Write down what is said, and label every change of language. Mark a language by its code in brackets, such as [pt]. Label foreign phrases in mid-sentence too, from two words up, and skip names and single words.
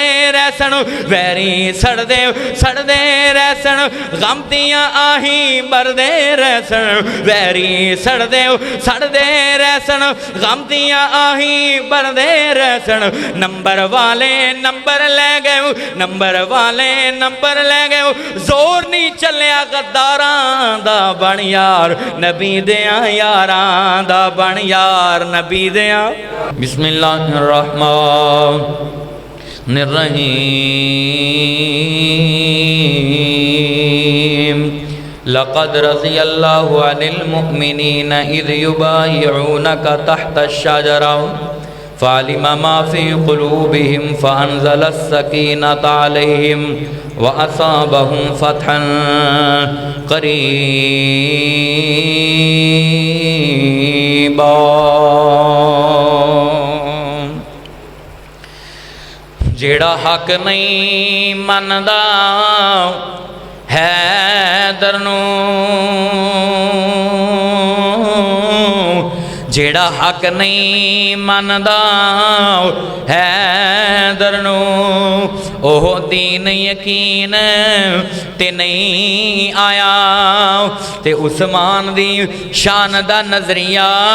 [pa] رہسن ویری سڑدے سڑدے رہسن غم دیاں آہی مردے رہسن ویری سڑدے سڑدے رہسن غم دیاں آہی مردے رہسن نمبر والے نمبر لے گئے نمبر والے نمبر لے گئے زور نہیں چلیا غداراں دا بن یار نبی دیاں یاراں دا بن یار نبی دیاں [ar] بسم الله الرحمن الرحيم لقد رضي الله عن المؤمنين إذ يبايعونك تحت الشجرة فعلم ما في قلوبهم فأنزل السكينة عليهم وأثابهم فتحا قريبا. [pa] جیڑا حق نہیں مندا حیدر نوں جیڑا حق نہیں مندا حیدر نوں اوہ دین یقین تے نہیں آیا تے عثمان دی شان دا نظریہ